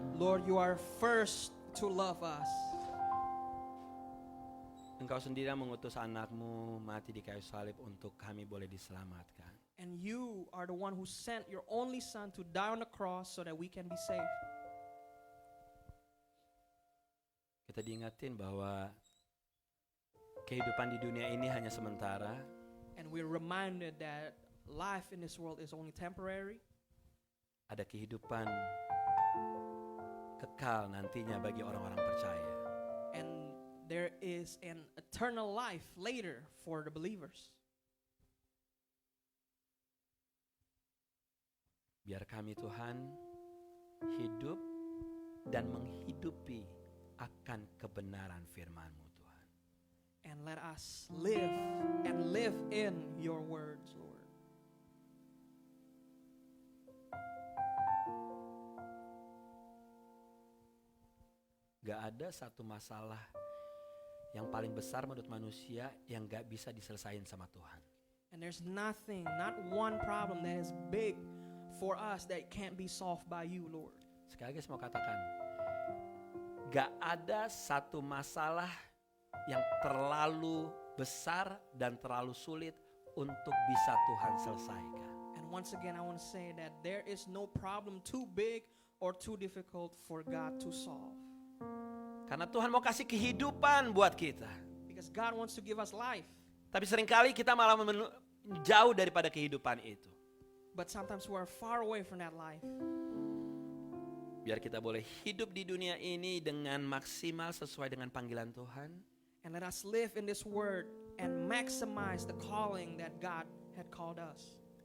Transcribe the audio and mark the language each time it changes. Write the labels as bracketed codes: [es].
[en] Lord, you are first to love us. [id] Engkau sendiri yang mengutus anakmu mati di kayu salib untuk kami boleh diselamatkan. [en] And you are the one who sent your only son to die on the cross so that we can be saved. [id] Kita diingatin bahwa kehidupan di dunia ini hanya sementara. [en] And we're reminded that life in this world is only temporary. [id] Ada kehidupan kekal nantinya bagi orang-orang percaya. [en] And there is an eternal life later for the believers. [id] Biar kami Tuhan hidup dan menghidupi akan kebenaran firman-Mu Tuhan. [en] And let us live and live in your words, Lord. [id] Gak ada satu masalah yang paling besar menurut manusia yang gak bisa diselesain sama Tuhan. [en] And there's nothing, not one problem that is big for us that can't be solved by you, Lord. [id] Sekali lagi saya mau katakan, gak ada satu masalah yang terlalu besar dan terlalu sulit untuk bisa Tuhan selesaikan. [en] And once again, I want to say that there is no problem too big or too difficult for God to solve. [id] Karena Tuhan mau kasih kehidupan buat kita. [en] Because God wants to give us life. [id] Tapi seringkali kita malah jauh daripada kehidupan itu. [en] But sometimes we are far away from that life. [id] Biar kita boleh hidup di dunia ini dengan maksimal sesuai dengan panggilan Tuhan. [en] And let us live in this word and maximize the calling that God had called us.